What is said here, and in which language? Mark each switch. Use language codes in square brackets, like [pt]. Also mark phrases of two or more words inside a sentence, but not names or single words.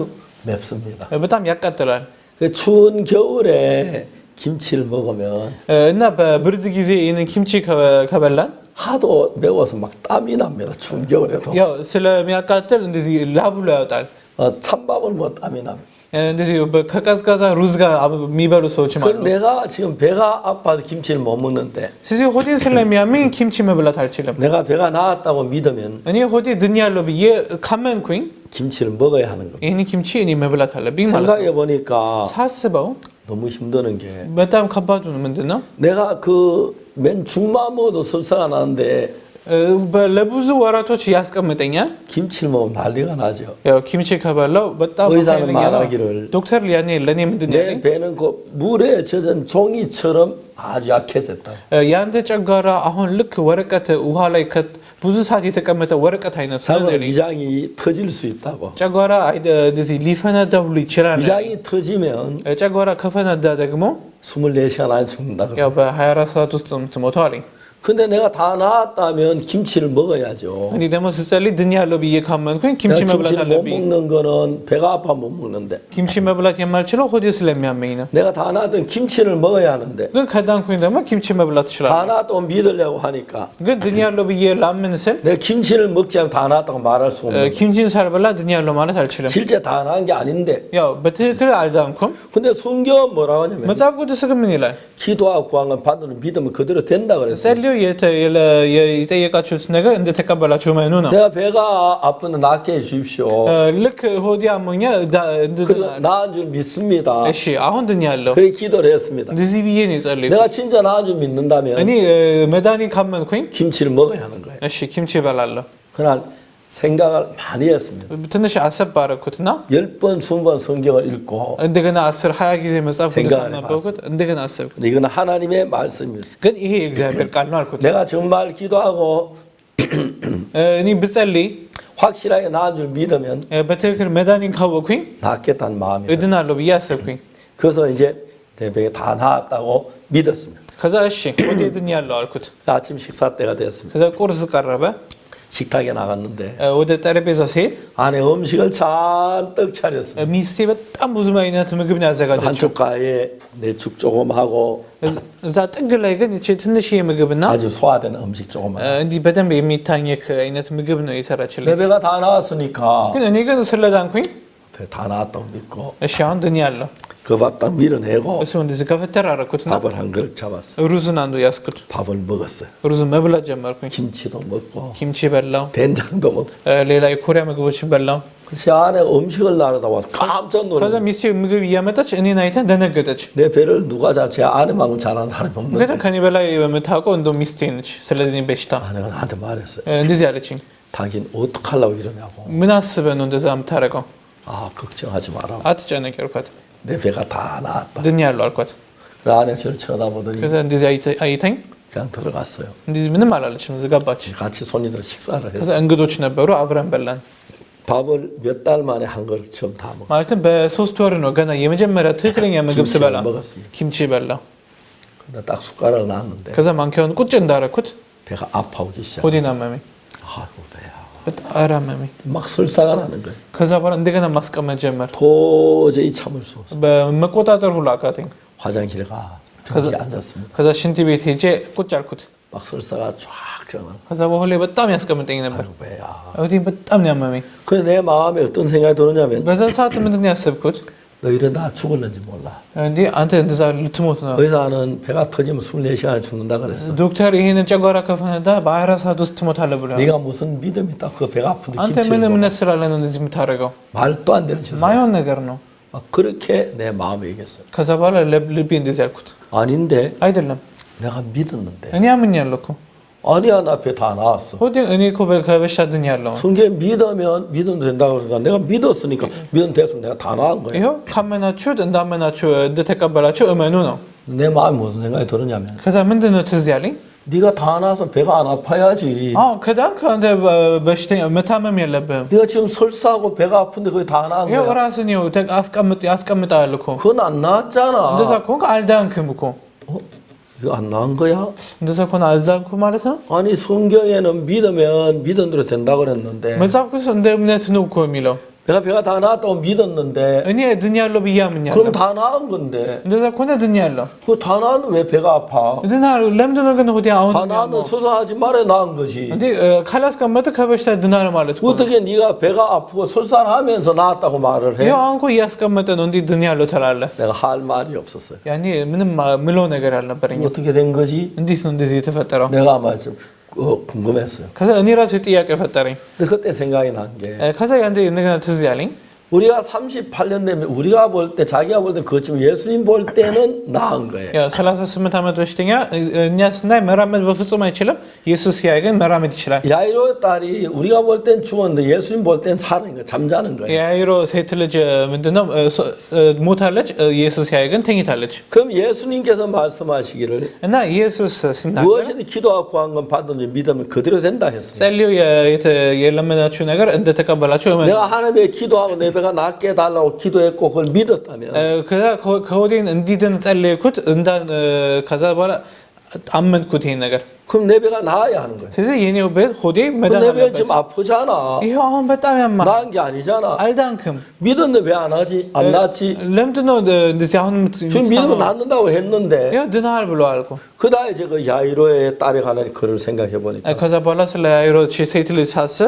[ko] 맵습니다. [am] በጣም ያቃጥላል። [ko] 그 추운 겨울에 김치를 먹으면 [am] እና በብርድ ጊዜ ይህንን ኪምቺ ከበላን [ko] 하도 매워서 막 땀이 납니다. 추운 겨울에도. [am] ያው ስለሚያቃጥል እንደዚህ ላብሎ ያወጣል። [ko] 찬밥을 뭐 땀이 납니다. [am] እንደዚህ ከቀዝቃዛ ሩዝ ጋር የሚበሉ ሰዎች [ko] 그럼 [am] ማለት ነው። [ko] 내가 지금 배가 아파서 김치를 못 먹는데 [am] ስለዚህ ሆዴን ስለሚያመኝ ኪምቺ መብላት አልችልም። [ko] 내가 배가 나았다고 믿으면 [am] እኔ ሆዴ ድኛለሁ ብዬ ካመንኩኝ [ko] 김치를 먹어야 하는 겁니다. [am] ይህን ኪምቺ እኔ መብላት አለብኝ ማለት ነው። [ko] 생각해 보니까 [am] ሳስበው [ko] 너무 힘드는 게 [am] በጣም ከባዱ ምንድን ነው? [ko] 내가 그 맨 죽만 먹어도 설사가 나는데 [am] ለብዙ ወራቶች ያስቀምጠኛል። [ko] 김치를 먹으면 난리가 나죠. [am] ያው ኪምቺ ከበላው በጣም [ko] 의사는 [am] ኃይለኛ ነው። [ko] 말하기를 [am] ዶክተር ያኔ ለኔ ምንድን ነው [ko] 내 [am] ያለኝ? [ko] 배는 그 물에 젖은 종이처럼 아주 약해졌다. [am] ያንተ ጨጓራ አሁን ልክ ወረቀት ውሃ ላይ ብዙ ሰዓት የተቀመጠ ወረቀት አይነት ነው [ko] 잘못 [am] ያለኝ። [ko] 위장이 터질 수 있다고. [am] ጨጓራ እንደዚህ ሊፈነዳ ሁሉ ይችላል። [ko] 위장이 터지면 [am] ጨጓራ ከፈነዳ ደግሞ [ko] 24시간 안 죽는다 그래. [am] ያው በ24 ሰዓት ውስጥ የምትሞተው አለኝ። [ko] 근데 내가 다 나았다면 김치를 먹어야죠. [am] እኔ ደግሞ ስጸልይ ድኛለሁ ብዬ ካመንኩኝ ኪምቺ [ko] 내가 [am] መብላት [ko] 김치를 못 [am] አለብኝ። [ko] 먹는 거는 배가 아파 못 먹는데 [am] ኪምቺ መብላት የማልችለው ሆዴ ስለሚያመኝ ነው። [ko] 내가 다 나았던 김치를 먹어야 하는데 [am] ግን ከዳንኩኝ ደግሞ ኪምቺ መብላት [ko] 다 [am] እችላለሁ። [ko] 나았다고 믿으려고 하니까 [am] ግን ድኛለሁ ብዬ ላምን ስል [ko] 내가 김치를 먹지 않으면 다 나았다고 말할 수 없는 거예요. [am] ኪምቺን ሳልበላ ድኛለሁ ማለት አልችልም። [ko] 실제 다 나은 게 아닌데 [am] ያው በትክክል አልዳንኩም። [ko] 근데 성경은 뭐라고 하냐면 [am] መጽሐፍ ቅዱስ ግን ምን ይላል? [ko] 기도하고 구한 건 받으면 믿으면 그대로 된다 그랬어요. [am] ጸልዩ የጠየቃችሁት ነገር እንደተቀበላችሁ መኑ ነው። [ko] 내가 배가 아픈데 낫게 해주십시오. [am] ልክ ሆዴ አሞኛ [ko] 그리고 나은 줄 믿습니다. [am] እሺ አሁን ድኛለሁ [ko] 그렇게 기도를 했습니다. [am] እንደዚህ ብዬ ነው የጸለይኩት። [ko] 내가 진짜 나은 줄 믿는다면 [am] እኔ መድኃኒት ካመንኩኝ [ko] 김치를 먹어야 하는 거예요. [am] እሺ ኪምቺ እበላለሁ። [ko] 그날 생각을 많이 했습니다. [am] ትንሽ አሰብ አደረኩትና [ko] 10번, 20번 성경을 읽고 [am] እንደገና 10 20 ጊዜ መጽሐፍ ቅዱስ [ko] 생각을 [am] አነበብኩት እንደገና አሰብኩ [ko] 근데 이건 하나님의 말씀입니다. [am] ግን ይሄ የእግዚአብሔር ቃል ነው አልኩት [ko] 내가 정말 기도하고 [am] እኔ ብጸልይ [ko] 확실하게 나은 줄 믿으면 [am] በትክክል መዳኔን ካወቅኩኝ [ko] 낫겠다는 마음이 [am] እድናለሁ ብዬ 아ሰብኩኝ [ko] 그래서 이제 내 배에 다 나았다고 믿었습니다. [am] ከዛ እሺ ወደ ድኛለሁ አልኩት [ko] 아침 식사 때가 됐습니다. [am] ከዛ ቁርስ ቀረበ [ko] 식탁에 나갔는데 [am] ወደ ጠረጴዛ ሲሄድ [ko] 안에 음식을 잔뜩 차렸습니다. [am] ሚስቴ በጣም ብዙ አይነት ምግብ ነው ያዘጋጀችው [ko] 한쪽가에 내죽 조금 하고 [am] እዛ ጥግ ላይ ግን እቺ ትንሽዬ ምግብና [ko] 아주 소화된 음식 조금만. [am] እንዲህ በደንብ የሚታኘክ አይነት ምግብ ነው የሰራችልኝ [ko] 내 배가 다 나왔으니까 [am] ግን እኔ ግን ስለዳንኩኝ [ko] 배 다 나왔다고 믿고 [am] እሺ አሁን ድኛለሁ [ko] 그 밥 딱 밀어내고 [am] እሱ እንደዚህ ከፈተር አደረኩትና [ko] 밥을 한 그릇 잡았어요. [am] ሩዝን አንዱ ያስኩት [ko] 밥을 먹었어요. [am] ሩዝን መብላት ጀመርኩኝ [ko] 김치도 먹고 [am] ኪምቺ በላው [ko] 된장도 먹고 [am] ሌላ የኮሪያ ምግቦችን በላው [ko] 제 안에 음식을 나르다 와서 깜짝 [am] ከዛ [ko] 놀랐어요. [am] ሚስቴ ምግብ እያመጣች እኔን አይታ ደነገጠች [ko] 내 배를 누가 제 아내만큼 잘하는 사람이 [am] ግን [ko] 없는데 [am] ከኔ በላይ የምታውቀው እንደው ሚስቴ ነች ስለዚህ በሽታ [ko] 아내가 나한테 말했어요. [am] እንደዚህ አለችኝ [ko] 당신 어떡하려고 이러냐고. [am] ምን አስበህ ነው እንደዛ የምታደርገው [ko] 아 걱정하지 마라. [am] አትጨነቂ አልኳት [ko] 내 배가 다 나았다. [am] ድኛለሁ አልኳት [ko] 그 안에 저를 쳐다보더니 [am] ከዛ እንደዚህ አይተኝ [ko] 그냥 들어갔어요. [am] እንደዚህ ምንም አላለችም ዝጋባች [ko] 같이 손님들 식사를 [am] ከዛ [ko] 했어요. [am] እንግዶች ነበሩ 아ብረን በላን [ko] 밥을 몇 달 만에 한 걸 처음 다 먹었어요. [am] ማለትም በ3 ወር ነው ገና የመጀመሪያ ትክክለኛ ምግብ [ko] 김치를 [am] ስበላ [ko] 먹었습니다. [am] ኪምቺ በላው [ko] 근데 딱 숟가락을 놨는데 [am] ከዛ ማንኪያውን ቁጭ እንዳረኩት [ko] 배가 አ파오기 시작. [am] ሆዴን አመመኝ [ko] 아이고 배야. [am] በጣም አመመኝ [ko] 막 설사가 나는 거예요. [am] ከዛ በኋላ እንደገና ማስቀመጥ ጀመር [ko] 도저히 참을 수 없어. [am] በመቆጣጠር ሁሉ አቃተኝ [ko] 화장실에 가. 저기 앉았습니다. [am] ከዛ ሽንት ቤት ሄጄ ቁጭ አልኩት [ko] 막 설사가 쫙 쪄나. [am] ከዛ በኋላ በጣም ያስቀምጠኝ ነበር [ko] 아이고 배야. [am] ሆዴን በጣም ነው ያመመኝ [ko] 근데 내 마음에 어떤 생각이 드느냐면 [am] በዛ ሰዓት ምንድን ነው ያሰብኩት [ko] 너 이러다 죽을는지 몰라. [am] እንዴ አንተ እንደዛ ልትሞት ነው [ko] 의사는 배가 터지면 24시간에 죽는다 그랬어. [am] ዶክተር ይሄንን ጨጓራ ከፈነዳ በ24 ሰዓት ውስጥ ትሞታለህ ብሎ [ko] 네가 무슨 믿음이 있다. 그 배가 아픈데 [am] አንተ ምን [ko] 김치를 [am] እምነት ስላለ ነው እንደዚህ የምታደርገው [ko] 말도 안 되는 짓을 [am] ማይሆን [ko] 했어. [am] ነገር ነው [ko] 막 그렇게 내 마음에 얘기했어요. [am] ከዛ በኋላ ልቤ እንደዚህ ያልኩት [ko] 아닌데 [am] አይደለም [ko] 내가 믿었는데. [am] እኔ አምኛለሁ እኮ [ko] 아니야 나 배 다 나왔어. [am] ሆዴ እኔ እኮ ከበሽታ ድኛለሁ [ko] 성경에 믿으면 된다고 그러니까 내가 믿었으니까 믿음 됐으면 내가 다 나은 거야. [am] ይኸው ካመናችሁት እንዳመናችሁ እንደተቀበላችሁ እመኑ ነው [ko] 내 마음에 무슨 생각이 들었냐면 [am] ከዛ ምንድን ነው ትዝ ያለኝ [ko] 네가 다 나와서 배가 안 아파야지. [am] አዎ ከዳንክ አንተ በሽተኛ መታመም የለብህም [ko] 네가 지금 설사하고 배가 아픈데 그게 다 나은 [am] ይኸው [ko] 거야. [am] ራስን ይኸው ያስቀምጣል እኮ [ko] 그건 안 나았잖아. [am] እንደዛ ከሆንክ አልዳንክም እኮ [ko] 어? 이거 안 나은 거야? [am] እንደዛ ከሆነ አልዳንኩ ማለት ነው [ko] 아니 성경에는 믿으면 믿은 대로 된다 그랬는데 [am] መጽሐፍ ቅዱስ እንደ እምነት ነው እኮ የሚለው [ko] 내가 배가 다 나았다고 믿었는데 [am] እኔ ድኛለሁ ብዬ አምኛለሁ [ko] 그럼 다 나은 건데 [am] እንደዛ ከሆነ ድኛለሁ [ko] 그 다 나았는데 왜 배가 아파? [am] ድናለሁ ለምንድን ነው ግን ሆዴ አሁን [ko] 다 나았는데 수사하지 말아야 나은 거지. [am] እንዴ ካላስቀመጥ ከበሽታ ድናለሁ ማለት እኮ ነው። [ko] 어떻게 네가 배가 아프고 설사를 하면서 나았다고 말을 해? [am] ይኸው አሁን እኮ እያስቀመጠ ነው እንዴ ድኛለሁ ትላለህ [ko] 내가 할 말이 없었어요. [am] ያኔ ምንም ምለው ነገር አልነበረኝም [ko] 어떻게 된 거지? [am] እንዴት ነው እንደዚህ የተፈጠረው [ko] 내가 아마 좀 궁금했어요. [am] ከዛ እኔ ራሴ ጥያቄ ፈጠረኝ [ko] 근데 그때 생각이 난 게 [am] ከዛ ያንዴ እንደገና ትዝ ያለኝ [ko] 우리가 38년 되면 우리가 볼 때 자기가 볼 때 그렇지만 예수님 볼 때는 나은 거예요. [am] ያው 38 ዓመት በሽተኛ እኛ ስናይ መራመድ በፍጹም አይችልም ኢየሱስ ሲያይ ግን መራመድ ይችላል [ko] 야이로 딸이 우리가 볼 땐 죽었는데 예수님 볼 땐 사는 거예요. 잠자는 거예요. [am] የአይሮ ሴት ልጅ ምንድነው ሞታለች ኢየሱስ ሲያይ ግን ተኝታለች [ko] 그럼 예수님께서 말씀하시기를 [am] እና ኢየሱስ ሲናገር [ko] 무엇이든 기도하고 구한 건 받든지 믿으면 그대로 된다 했습니다. [am] ጸልዩ የለመናችሁ ነገር እንደተቀበላችሁ እመኑ [ko] 내가 하나님께 기도하고 내 배가 낫게 해달라고 기도했고 그걸 믿었다면 [am] ከዛ ከሆዴን እንዲድን ጸለይኩት ከዛ በኋላ አመንኩት ይሄን ነገር [ko] 그럼 내 배가 나아야 하는 거예요. [am] ስለዚህ የኔው ቤት ሆዴ [ko] 그럼 [am] መዳን [ko] 내 배 [am] አለበት [ko] 지금 아프잖아. [am] ይሄው አሁን በጣም ያማ [ko] 나은 게 አ니잖아. [am] አልዳንክም [ko] 믿었는데 왜 안 하지? 안 낫지? [am] ለምንድነው እንደዚህ አሁን [ko] 지금 믿으면 낫는다고 했는데 [am] ይሄው ድናል ብለዋል እኮ [ko] 그다음에 제가 야이로의 딸에 관한 글을 생각해 보니까 [am] ከዛ በኋላ ስለ አይሮ ሴት ልጅ 사ስብ